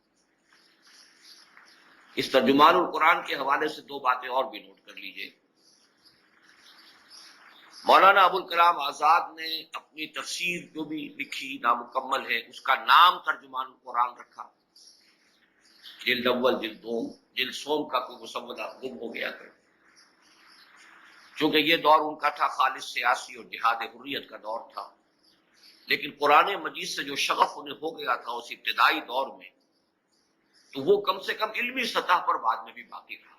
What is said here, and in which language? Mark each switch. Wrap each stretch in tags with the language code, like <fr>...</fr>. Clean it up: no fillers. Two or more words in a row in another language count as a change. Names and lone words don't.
<ur>اس ترجمان القرآن کے حوالے سے دو باتیں اور بھی نوٹ کر لیجئے. مولانا ابوالکلام آزاد نے اپنی تفسیر جو بھی لکھی نامکمل ہے، اس کا نام ترجمان القرآن رکھا. جلد اول، جلد دوم، جلد سوم کا کوئی مسودہ گم ہو گیا تھا، چونکہ یہ دور ان کا تھا خالص سیاسی اور جہاد حریت کا دور تھا. لیکن قرآن مجید سے جو شغف انہیں ہو گیا تھا اس ابتدائی دور میں، تو وہ کم سے کم علمی سطح پر بعد میں بھی باقی رہا.</ur>